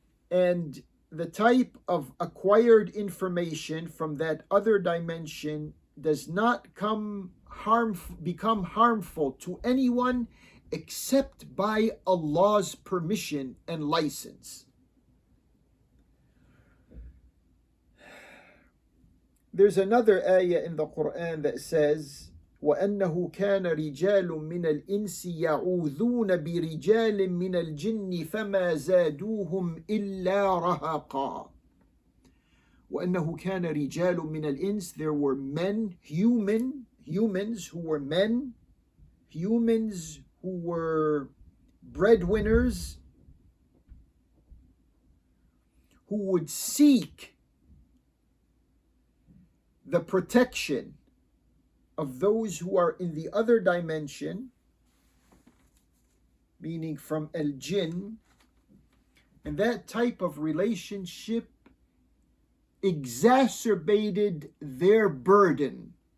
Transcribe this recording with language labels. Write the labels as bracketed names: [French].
[English] And the type of acquired information from that other dimension does not become harmful to anyone except by Allah's permission and license. There's another ayah in the Quran that says, [Arabic] وَأَنَّهُ كَانَ رِجَالٌ مِّنَ الْإِنسِ يَعُوذُونَ بِرِجَالٍ مِّنَ الْجِنِّ فَمَا زَادُوهُمْ إِلَّا رَهَقًا. وَأَنَّهُ كَانَ رِجَالٌ مِّنَ الْإِنسِ. [English] There were men, humans who were men, humans who were breadwinners, who would seek the protection of those who are in the other dimension, meaning from al-jinn, and that type of relationship exacerbated their burden.